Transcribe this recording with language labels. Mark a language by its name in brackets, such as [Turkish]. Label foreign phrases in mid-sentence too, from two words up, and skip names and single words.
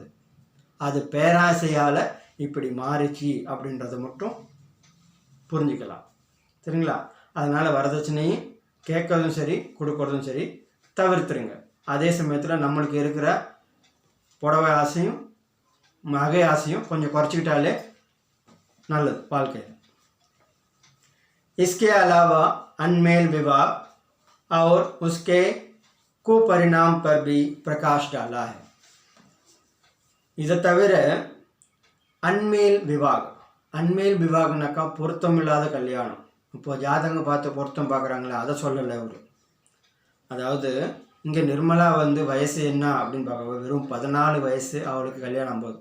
[Tamil] அது பேராசையால் இப்படி மாறிச்சு அப்படின்றத மட்டும் புரிஞ்சுக்கலாம். சரிங்களா? அதனால் வரதட்சணையும் கேட்கறதும் சரி கொடுக்கறதும் சரி தவிர்த்துருங்க. அதே சமயத்தில் நம்மளுக்கு இருக்கிற புடவை ஆசையும் நகை ஆசையும் கொஞ்சம் குறைச்சிக்கிட்டாலே நல்லது வாழ்க்கையில். [Hindi] इसके अलावा अनमेल विवाह और उसके कुपरिणाम पर भी प्रकाश डाला है. [Tamil] இதை தவிர அன்மேல் விவாகனாக்கா பொருத்தமில்லாத கல்யாணம். இப்போ ஜாதகம் பார்த்து பொருத்தம் பார்க்குறாங்களே, அதை சொல்லலை அவர். அதாவது இங்கே நிர்மலா வயசு என்ன அப்படின்னு பார்க்க, வெறும் 14 வயசு அவளுக்கு கல்யாணம் போகுது.